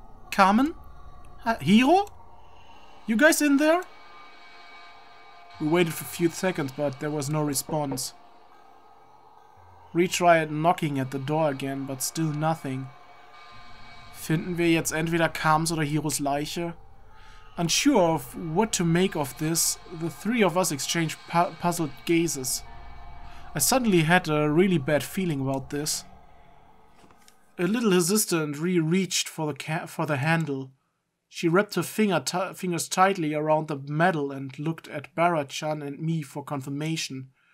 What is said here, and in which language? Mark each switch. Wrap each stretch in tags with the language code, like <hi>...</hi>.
<en>Carmen? Hiro? You guys in there? We waited for a few seconds, but there was no response. Retried knocking at the door again, but still nothing.</en> <de>Finden wir jetzt entweder Carmens oder Hiros Leiche?</de> <en>Unsure of what to make of this, the three of us exchanged puzzled gazes. I suddenly had a really bad feeling about this. A little hesitant, Rie reached for the handle. She wrapped her fingers tightly around the metal and looked at Bara-chan and me for confirmation.</en>